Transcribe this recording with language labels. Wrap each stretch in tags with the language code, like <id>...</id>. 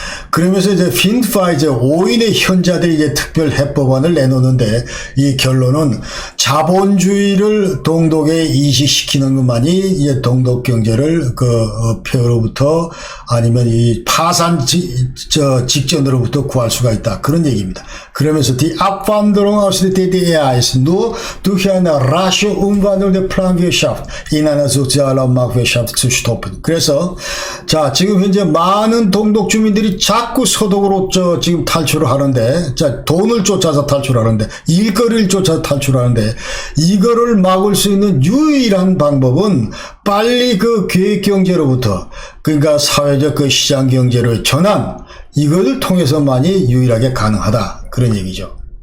<ko>그러면서 이제 핀파이제 5인의 현자들이 이제 특별 해법안을 내놓는데 이 결론은 자본주의를 동독에 이식시키는 것만이 이제 동독 경제를 폐허로부터 아니면 이 파산 직전으로부터 구할 수가 있다. 그런 얘기입니다. 그러면서</ko> <de>die Abwanderung aus der DDR ist nur durch eine rasche Umwandlung der Planwirtschaft in eine soziale Marktwirtschaft zu stoppen.</de> <ko>그래서 자 지금 현재 많은 동독 주민들이 자꾸 서독으로 지금 탈출을 하는데 자 돈을 쫓아서 탈출하는데 일거리를 쫓아서 탈출하는데 이거를 막을 수 있는 유일한 방법은 빨리 그 계획경제로부터 그러니까 사회적 그 시장경제로 전환 이걸 통해서만이 유일하게 가능하다 그런 얘기죠.</ko>